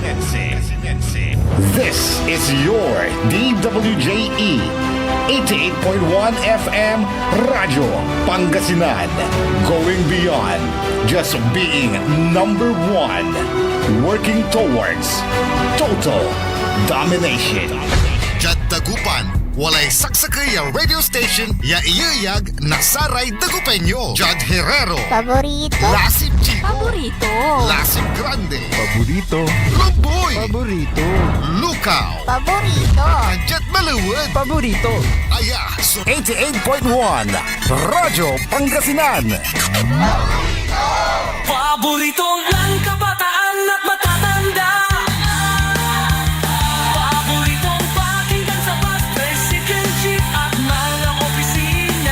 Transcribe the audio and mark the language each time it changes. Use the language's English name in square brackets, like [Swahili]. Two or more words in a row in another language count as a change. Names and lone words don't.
[English] This is your DWJE 88.1 FM Radio Pangasinan, going beyond just being number one, working towards total domination. [Pangasinan] Jad Dagupan, walay saksakay ya [English] radio station [Pangasinan] ya iyayag nasaray Dagupenyo. Jad Herrero, Paborito? Lasip Chico, Paborito. Lasip Grande, Paborito. Luboy, Paborito. Lukaw, Paborito. Jad Maluwad, Paborito. Aya, so 88.1 Radio Pangasinan. [Filipino] Paborito ng kabataan at matatanda. Paboritong pakinggan sa bus, tricycle, jeep at mga opisina.